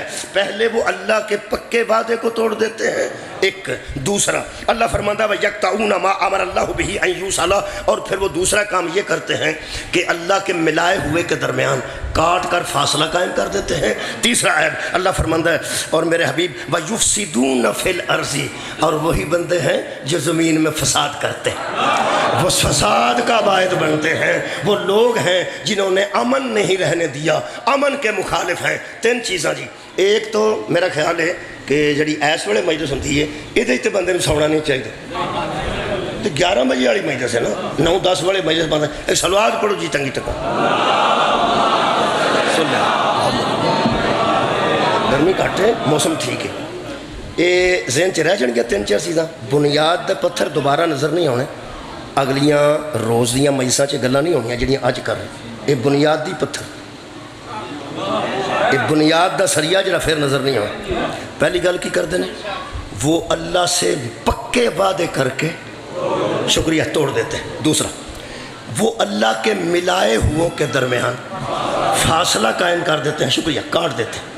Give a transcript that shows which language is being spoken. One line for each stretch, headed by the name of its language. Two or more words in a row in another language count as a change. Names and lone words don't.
Urdu: پہلے وہ اللہ کے پکے وعدے کو توڑ دیتے ہیں، ایک دوسرا اللہ فرماتا ہے
Arabic: یقطعون ما امر اللہ بہ ان یوصل،
Urdu: اور پھر وہ دوسرا کام یہ کرتے ہیں کہ اللہ کے ملائے ہوئے کے درمیان کاٹ کر فاصلہ قائم کر دیتے ہیں۔ تیسرا عیب اللہ فرماتا ہے اور میرے حبیب
Arabic: وَيُفْسِدُونَ فِي الْأَرْضِ،
Urdu: اور وہی بندے ہیں جو زمین میں فساد کرتے ہیں، وہ فساد کا باعث بنتے ہیں، وہ لوگ ہیں جنہوں نے امن نہیں رہنے دیا، امن کے مخالف ہیں۔
Punjabi: 3 چیزاں جی، ایک تو میرا خیال ہے کہ جڑی ایس ویلے مجلس ہوندی ہے یہ تے بندے نوں سونا نہیں چاہیے، تو 11 بجے والی مجلس ہے نا، 9-10 والے مجلس بند ہے. ایک سلوات پڑھو جی چنگی ٹکا. گرمی گھٹ ہے، موسم ٹھیک ہے. یہ ذہن چ رہ جان گیا 3-4 چیزاں. بنیاد دے پتھر دوبارہ نظر نہیں آنے. اگلیاں روز دیاں مجلساں چ گلاں نہیں ہونیاں جڑیاں اج کر رہے. یہ بنیادی پتھر، یہ بنیاد دا سریا جڑا پھر نظر نہیں آنا.
Urdu: پہلی گل کی کرتے ہیں؟ وہ اللہ سے پکے وعدے کر کے شکریہ توڑ دیتے ہیں. دوسرا، وہ اللہ کے ملائے ہوں کے درمیان فاصلہ قائم کر دیتے ہیں، شکریہ کاٹ دیتے ہیں.